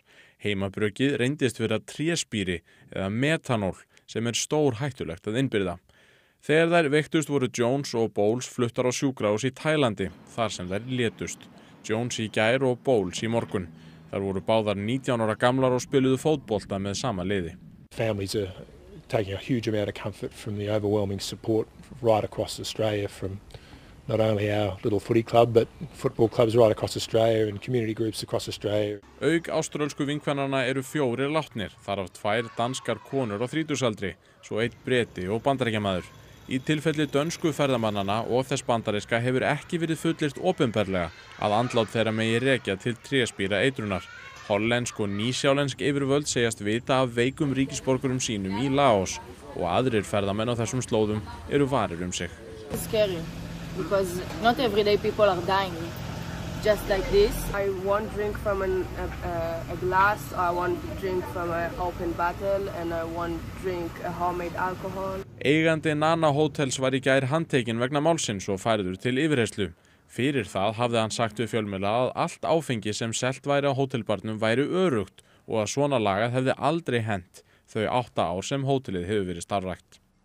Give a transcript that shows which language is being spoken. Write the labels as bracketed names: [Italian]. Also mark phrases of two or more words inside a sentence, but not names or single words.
[Icelandic] Heimabruggið reyndist vera tréspíri eða metanól sem er stór hættulegt að innbyrða. Þegar þær veiktust voru Jones og Bowles fluttar á sjúkrahús í Tælandi, þar sem þær létust. Jones í gær og Bowles í morgun. Þar voru báðar 19 ára gamlar og spiluðu fótbolta með sama liði. [English] Families are taking a huge amount of comfort from the overwhelming support right across Australia from not only our little footy club but football clubs right across Australia and community groups across Australia. [Icelandic] Auk áströlsku vinkvennanna eru 4 látnir, þar af 2 danskar konur á 30-aldri, svo 1 Breti og Bandaríkjamaður. Í tilfelli dönsku ferðamannanna og þess bandaríska hefur ekki verið fullyrt opinberlega að andlát þeirra megi rekja til tréspíra eitrunar. Hollensk og nýsjálensk yfirvöld segjast vita af veikum ríkisborgurum sínum í Laos og aðrir ferðamenn á þessum slóðum eru varir sig. [English] It's scary because not everyday people are dying just like this. I won't drink from a glass, I won't drink from an open bottle and I won't drink a homemade alcohol. [Icelandic] Eigandi Nana Hotels var í gær handtekinn vegna málsins og færður til yfirheyrslu. Fyrir það hafði hann sagt við fjölmiðla að allt áfengi sem selt væri á hótelbarnum væri örugt og að svona lagað hefði aldrei hent þau 8 ár sem hótelið hefur verið starfrækt.